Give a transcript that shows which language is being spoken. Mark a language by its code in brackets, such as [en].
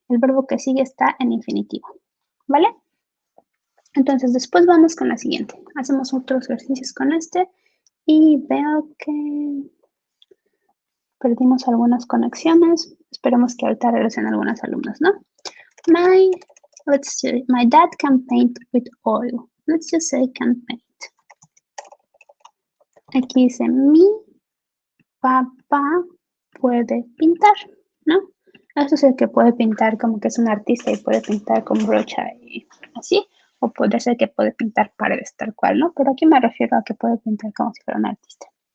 [es] El verbo que sigue está en infinitivo, ¿vale? Entonces después vamos con la siguiente. Hacemos otros ejercicios con este y veo que perdimos algunas conexiones. Esperemos que ahorita regresen algunos alumnos, ¿no? [en] Let's see, my dad can paint with oil. Let's just say can paint. [es] Aquí dice mi papá puede pintar, ¿no? Eso es el que puede pintar como que es un artista y puede pintar con brocha y así. O puede ser que puede pintar paredes tal cual, ¿no? Pero aquí me refiero a que puede pintar como si fuera un artista.